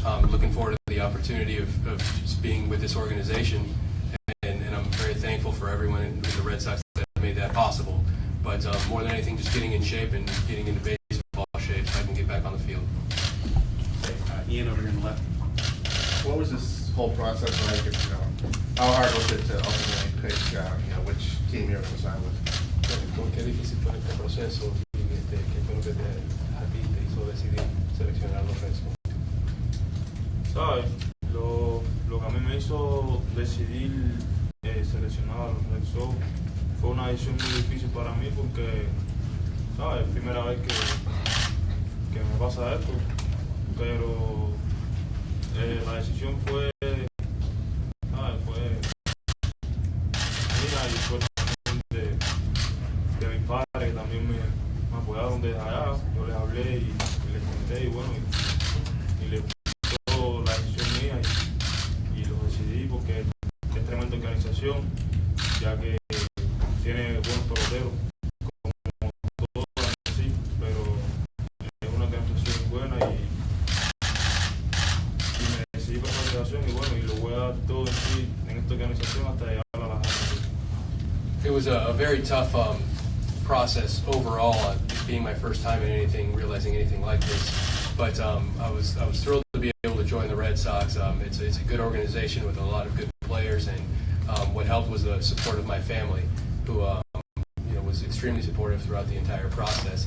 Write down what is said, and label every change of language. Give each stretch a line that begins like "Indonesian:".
English: Looking forward to the opportunity of just being with this organization, and I'm very thankful for everyone in the Red Sox that made that possible. But more than anything, just getting in shape and getting into baseball shape so I can get back on the field. Ian over here on the left. What was this whole process like? How hard was it to ultimately pick, which team you're going to sign with?
Spanish: ¿Qué difícil fue este proceso y qué fue lo que a ti te hizo decidir seleccionar los Reds? ¿Sabes? Lo que a mí me hizo decidir seleccionar a los Red Sox fue una decisión muy difícil para mí porque, ¿sabes? Es primera vez que me pasa esto, pero la decisión fue, ¿sabes? Fue mía y fue también de mis padres que también me apoyaron desde allá. Yo les hablé y les conté y bueno, y les gustó la decisión mía y lo decidí porque es tremenda organización, ya que tiene buenos peloteros, como todos así, pero es una organización buena y me decidí por la organización y bueno, y lo voy a dar todo en sí en esta organización hasta llegar a la gente.
English: It was a very tough process overall, being my first time in anything, realizing anything like this. But I was thrilled to be able to join the Red Sox. It's a good organization with a lot of good players, and what helped was the support of my family, who was extremely supportive throughout the entire process.